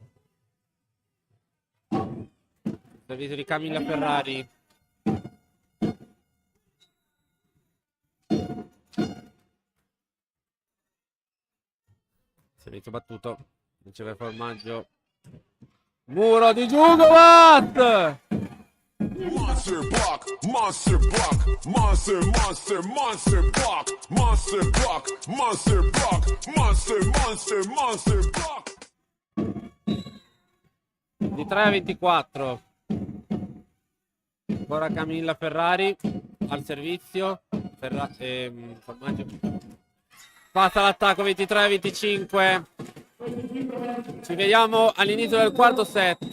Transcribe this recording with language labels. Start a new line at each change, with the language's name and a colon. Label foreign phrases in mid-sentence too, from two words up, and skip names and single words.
Italian: Servizio di Camilla Ferrari. Servizio battuto. Riceve Formaggio. Muro di Giugovas!
English: Monster block, monster block, monster, monster, monster block, monster block, monster block, monster, monster, monster block.
Italian: Di 3-24. Ancora Camilla Ferrari al servizio. Formaggio. Passa l'attacco 23-25. Ci vediamo all'inizio del quarto set.